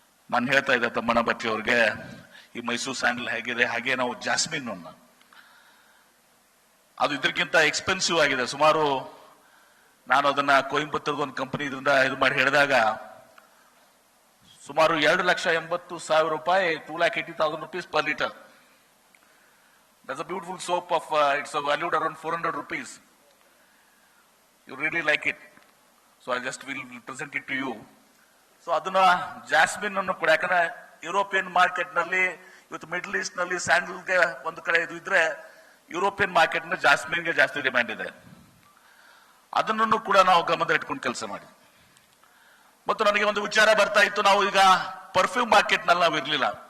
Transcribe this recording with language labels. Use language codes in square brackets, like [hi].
[kn] ನಾನು ಹೇಳ್ತಾ ಇದ್ದೆ ತಮ್ಮಣ್ಣ ಭಟ್ಟಿ ಅವ್ರಿಗೆ, ಈ ಮೈಸೂರು ಸ್ಯಾಂಡಲ್ ಹೇಗಿದೆ ಹಾಗೆ ನಾವು ಜಾಸ್ಮಿನ್ ಅದು ಇದಕ್ಕಿಂತ ಎಕ್ಸ್ಪೆನ್ಸಿವ್ ಆಗಿದೆ. ಸುಮಾರು ನಾನು ಅದನ್ನ ಕೊಯಂಬತ್ತೂರ್ದು ಒಂದು ಕಂಪನಿ ಇದರಿಂದ ಇದು ಮಾಡಿ ಹೇಳಿದಾಗ ಸುಮಾರು 2,80,000 ರೂಪಾಯಿ, [en] 2,80,000 rupees per liter. That's a beautiful soap of it's valued around 400 rupees. You really like it, so I just will present it to you. [kn] So ಅದನ್ನ ಜಾಸ್ಮಿನ್ ಅನ್ನು ಕೂಡ, ಯಾಕಂದ್ರೆ ಯುರೋಪಿಯನ್ ಮಾರ್ಕೆಟ್ ನಲ್ಲಿ ಇವತ್ತು ಮಿಡಲ್ ಈಸ್ಟ್ ನಲ್ಲಿ ಸ್ಯಾಂಡಲ್ಗೆ ಒಂದು ಕಡೆ ಇದು ಇದ್ರೆ, ಯುರೋಪಿಯನ್ ಮಾರ್ಕೆಟ್ ನಲ್ಲಿ ಜಾಸ್ಮಿನ್ಗೆ ಜಾಸ್ತಿ ಡಿಮ್ಯಾಂಡ್ ಇದೆ. ಅದನ್ನು ಕೂಡ ನಾವು ಗಮನದಲ್ಲಿ ಇಟ್ಕೊಂಡು ಕೆಲಸ ಮಾಡಿ. ಮತ್ತು ನನಗೆ ಒಂದು ವಿಚಾರ ಬರ್ತಾ ಇತ್ತು, ನಾವು ಈಗ ಪರ್ಫ್ಯೂಮ್ ಮಾರ್ಕೆಟ್ ನಲ್ಲಿ ನಾವು ಇರ್ಲಿಲ್ಲ.